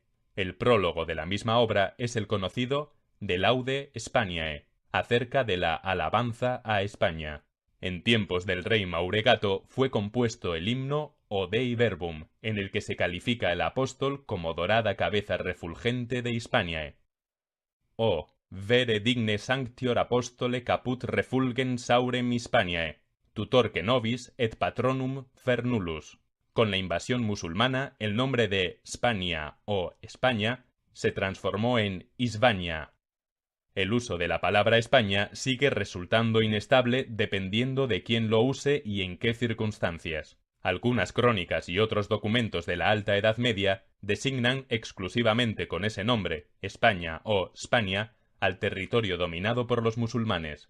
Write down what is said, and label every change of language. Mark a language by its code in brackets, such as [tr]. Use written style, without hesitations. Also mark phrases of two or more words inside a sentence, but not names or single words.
[es] El prólogo de la misma obra es el conocido De Laude Spaniae, acerca de la alabanza a España. En tiempos del rey Mauregato fue compuesto el himno O Dei Verbum, en el que se califica al apóstol como dorada cabeza refulgente de Hispaniae. [la] O vere digne sanctior apostole caput refulgens aurem Hispaniae, tutor que nobis et patronum Fernulus. [es] Con la invasión musulmana, el nombre de Spania o España se transformó en Hispania. El uso de la palabra España sigue resultando inestable dependiendo de quién lo use y en qué circunstancias. Algunas crónicas y otros documentos de la Alta Edad Media designan exclusivamente con ese nombre, España o Spania, al territorio dominado por los musulmanes.